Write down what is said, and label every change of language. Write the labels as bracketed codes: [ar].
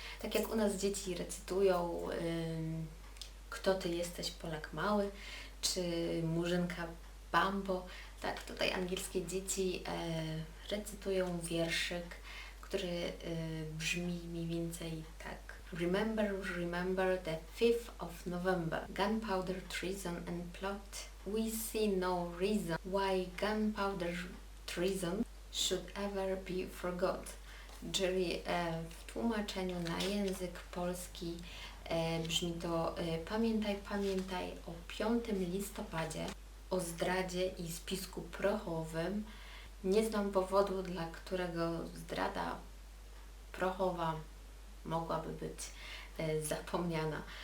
[pl] Tak jak u nas dzieci recytują Kto Ty jesteś, Polak mały, czy Murzynka Bambo, tak tutaj angielskie dzieci recytują wierszyk, który brzmi mniej więcej tak. [en] Remember the 5th of November. Gunpowder, treason and plot. We see no reason why gunpowder treason should ever be forgot. [pl] Czyli w tłumaczeniu na język polski brzmi to pamiętaj, pamiętaj o 5 listopadzie, o zdradzie i spisku prochowym. Nie znam powodu, dla którego zdrada prochowa mogłaby być zapomniana.